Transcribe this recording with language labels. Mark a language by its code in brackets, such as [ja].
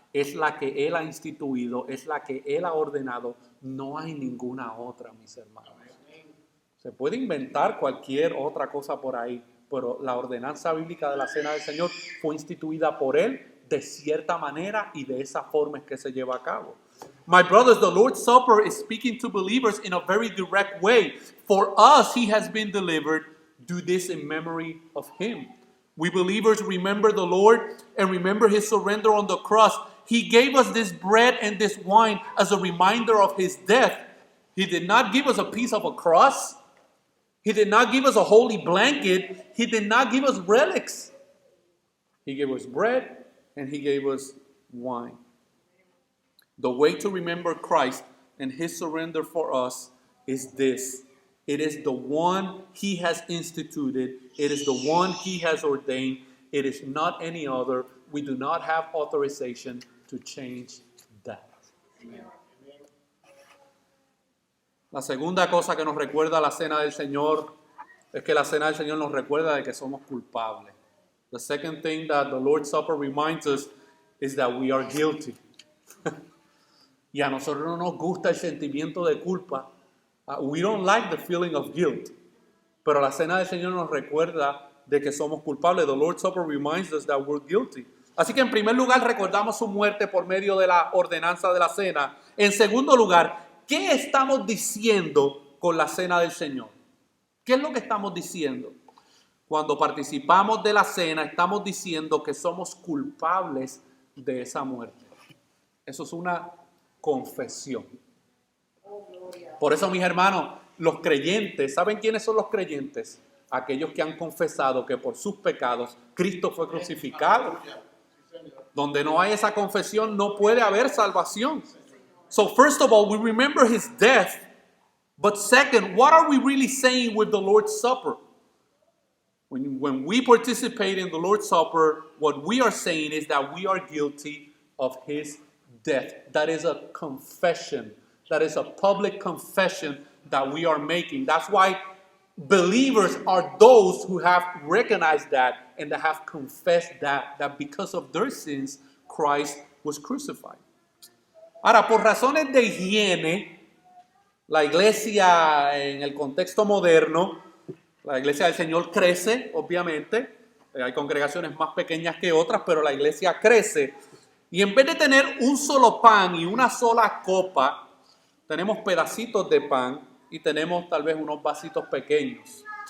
[es] Es la que Él ha instituido, es la que Él ha ordenado. No hay ninguna otra, mis hermanos. Se puede inventar cualquier otra cosa por ahí, pero la ordenanza bíblica de la Cena del Señor fue instituida por Él de cierta manera y de esa forma es que se lleva a cabo. [en] My brothers, the Lord's Supper is speaking to believers in a very direct way. For us, He has been delivered. Do this in memory of Him. We believers remember the Lord and remember His surrender on the cross. He gave us this bread and this wine as a reminder of His death. He did not give us a piece of a cross. He did not give us a holy blanket. He did not give us relics. He gave us bread and He gave us wine. The way to remember Christ and His surrender for us is this. It is the one He has instituted. It is the one He has ordained. It is not any other. We do not have authorization to change that. Amen. [es] La segunda cosa que nos recuerda la cena del Señor es que la cena del Señor nos recuerda de que somos culpables. [en] The second thing that the Lord's Supper reminds us is that we are guilty. [es] Y a nosotros no nos gusta el sentimiento de culpa. [en] We don't like the feeling of guilt. [es] Pero la cena del Señor nos recuerda de que somos culpables. [en] The Lord's Supper reminds us that we're guilty. [es] Así que en primer lugar recordamos su muerte por medio de la ordenanza de la cena. En segundo lugar, ¿qué estamos diciendo con la cena del Señor? ¿Qué es lo que estamos diciendo? Cuando participamos de la cena, estamos diciendo que somos culpables de esa muerte. Eso es una confesión. Por eso, mis hermanos, los creyentes, ¿saben quiénes son los creyentes? Aquellos que han confesado que por sus pecados Cristo fue crucificado. Donde no hay esa confesión, no puede haber salvación. [en] So first of all, we remember His death. But second, what are we really saying with the Lord's Supper? When we participate in the Lord's Supper, what we are saying is that we are guilty of His death. That is a confession. That is a public confession that we are making. That's why believers are those who have recognized that and that have confessed that because of their sins, Christ was crucified. [es] Ahora, por razones de higiene, la iglesia en el contexto moderno, la iglesia del Señor crece, obviamente. Hay congregaciones más pequeñas que otras, pero la iglesia crece. Y en vez de tener un solo pan y una sola copa, tenemos pedacitos de pan y tenemos tal vez unos vasitos pequeños.